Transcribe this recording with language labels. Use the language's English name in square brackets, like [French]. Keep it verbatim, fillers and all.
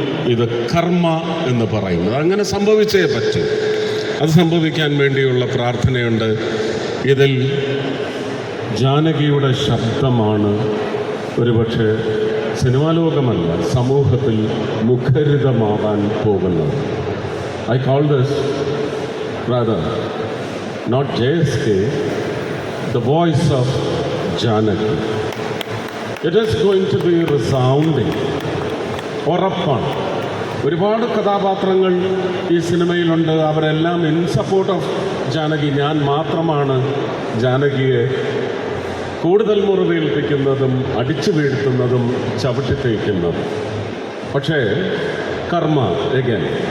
[Malayalam] ഇത് കർമ്മ എന്ന് പറയുന്നത് അങ്ങനെ സംഭവിച്ചേ പറ്റും. അത് സംഭവിക്കാൻ വേണ്ടിയുള്ള പ്രാർത്ഥനയുണ്ട്. ഇതിൽ ജാനകിയുടെ ശബ്ദമാണ് ഒരുപക്ഷെ സിനിമാലോകമല്ല സമൂഹത്തിൽ മുഖരിതമാവാൻ പോകുന്നത്. [English] I call this rather not J S K, the voice of Janaki. It is going to be resounding. [Malayalam] ഉറപ്പാണ്. ഒരുപാട് കഥാപാത്രങ്ങൾ ഈ സിനിമയിലുണ്ട്. അവരെല്ലാം [English] in support of [Malayalam] ജാനകി. ഞാൻ മാത്രമാണ് ജാനകിയെ കൂടുതൽ മുറിവേൽപ്പിക്കുന്നതും അടിച്ചു വീഴ്ത്തുന്നതും ചവിട്ടിത്തേക്കുന്നതും. പക്ഷേ കർമ്മ [English] again.